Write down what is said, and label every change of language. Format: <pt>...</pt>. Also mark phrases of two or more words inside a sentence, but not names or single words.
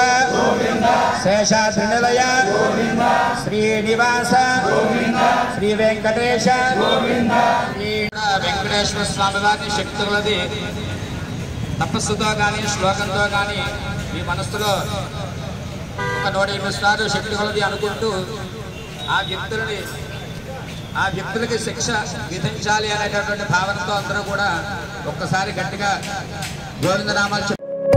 <te>शेषाद्रिनिलय श्रीनिवास श्री वेंकटेश श्री वेंकटेश्वर స్వామి వారి శక్తి तपस्సుతో గాని శ్లోకంతో గాని మీ మనసులో ఒక 108 సార్లు శక్తి కొలది అనుకుంటూ ఆ వ్యక్తులకి శిక్ష విధించాలి అనేటటువంటి భావనతో అందరూ కూడా ఒక్కసారి గట్టిగా గోవిందనామాలు</te>